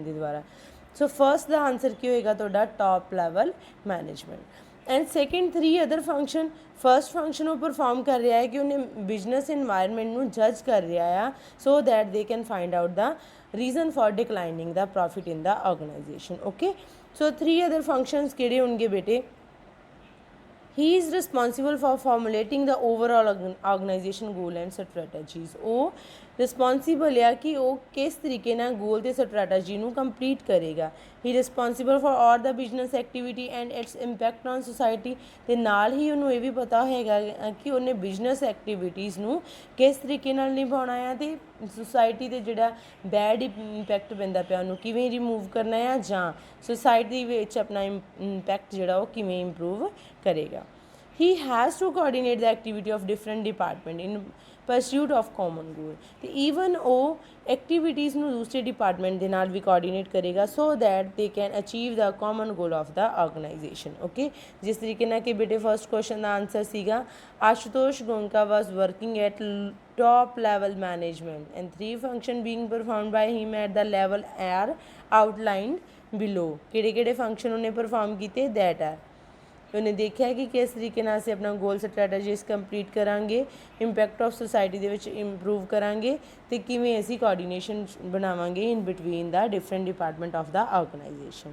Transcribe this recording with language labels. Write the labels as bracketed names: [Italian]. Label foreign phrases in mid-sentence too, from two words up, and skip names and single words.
[Punjabi] ਦੇ ਦੁਆਰਾ [English] so first [Punjabi] ਦਾ ਆਨਸਰ ਕੀ ਹੋਏਗਾ ਤੁਹਾਡਾ [English] top level management and second 3 other function first function [Punjabi] ਉਹ ਪਰਫਾਰਮ ਕਰ ਰਿਹਾ ਹੈ ਕਿ ਉਹਨੇ [English] business environment [Punjabi] ਨੂੰ ਜੱਜ ਕਰ ਰਿਹਾ ਆ [English] so that they can find out the reason for declining the profit in the organization okay so 3 other functions [Punjabi] ਕਿਹੜੇ ਹੋਣਗੇ ਬੇਟੇ [English] he is responsible for formulating the overall organization goal and strategies [Punjabi] ਉਹ ਰਿਸਪੋਂਸੀਬਲ ਆ ਕਿ ਉਹ ਕਿਸ ਤਰੀਕੇ ਨਾਲ ਗੋਲ ਅਤੇ ਸਟ੍ਰੈਟਜੀ ਨੂੰ ਕੰਪਲੀਟ ਕਰੇਗਾ। [English] he responsible for all the business activity and its impact on society, [Punjabi] ਅਤੇ ਨਾਲ ਹੀ ਉਹਨੂੰ ਇਹ ਵੀ ਪਤਾ ਹੋਏਗਾ ਕਿ ਉਹਨੇ [English] business activities [Punjabi] ਨੂੰ ਕਿਸ ਤਰੀਕੇ ਨਾਲ ਨਿਭਾਉਣਾ ਆ ਅਤੇ ਸੁਸਾਇਟੀ 'ਤੇ ਜਿਹੜਾ [English] bad impact [Punjabi] ਪੈਂਦਾ ਪਿਆ ਉਹਨੂੰ ਕਿਵੇਂ ਰਿਮੂਵ ਕਰਨਾ ਆ, ਜਾਂ ਸੁਸਾਇਟੀ ਵਿੱਚ ਆਪਣਾ ਇੰਪੈਕਟ ਜਿਹੜਾ ਉਹ ਕਿਵੇਂ ਇੰਪਰੂਵ ਕਰੇਗਾ। [English] He has to coordinate the activity of different department in pursuit of common goal, [Punjabi] ਤੇ ਈਵਨ ਉਹ ਐਕਟੀਵਿਟੀਜ਼ ਨੂੰ ਦੂਸਰੇ ਡਿਪਾਰਟਮੈਂਟ ਦੇ ਨਾਲ ਵੀ ਕੋਆਰਡੀਨੇਟ ਕਰੇਗਾ [English] so that they can achieve the common goal of the organization. [Punjabi] ਓਕੇ, ਜਿਸ ਤਰੀਕੇ ਨਾਲ ਕਿ ਬੇਟੇ ਫਸਟ ਕੁਐਸਚਨ ਦਾ ਆਂਸਰ ਸੀਗਾ [English] Ashutosh Goenka was working at top level management and 3 function being performed by him at the level are outlined below। [Punjabi] ਕਿਹੜੇ ਕਿਹੜੇ ਫੰਕਸ਼ਨ ਉਹਨੇ ਪਰਫਾਰਮ ਕੀਤੇ, [English] that are [Punjabi] ਉਹਨੇ ਦੇਖਿਆ ਕਿ ਕਿਸ ਤਰੀਕੇ ਨਾਲ ਅਸੀਂ ਆਪਣਾ [English] goal strategies [Punjabi] ਕੰਪਲੀਟ ਕਰਾਂਗੇ, [English] impact of society [Punjabi] ਦੇ ਵਿੱਚ ਇੰਪਰੂਵ ਕਰਾਂਗੇ, ਅਤੇ ਕਿਵੇਂ ਅਸੀਂ ਕੋਆਰਡੀਨੇਸ਼ਨ ਬਣਾਵਾਂਗੇ [English] in between the different department of the organization.